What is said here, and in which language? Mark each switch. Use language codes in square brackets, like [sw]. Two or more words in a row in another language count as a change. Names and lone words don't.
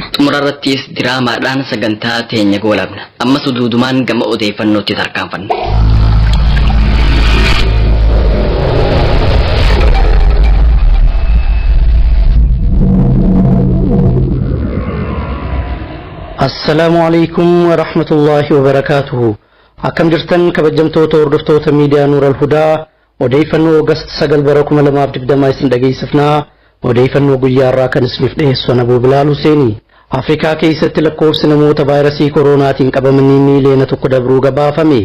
[om] Xumurarrattis diraamaadhaan sagantaa teenya goolabna. Ammas duudumaan gama odeeffannootti tarkaanfanna. [ar] السلام عليكم ورحمة الله وبركاته. [om] Akkam jirtan kabajamtoota hordoftoota miidiyaa Nuur Al-Hudaa odeeffannoo Oogast 9 bara 2020 isin dhageessifnaa. Odeeffannoo guyyaa irraa kan isiniif dhiyeessu Abuu Bilaal Huseeni. Afrikaa keessatti lakkoofsi namoota vaayirasii koronaatiin qabamanii miiliyoona 1 dabruu gabaafame.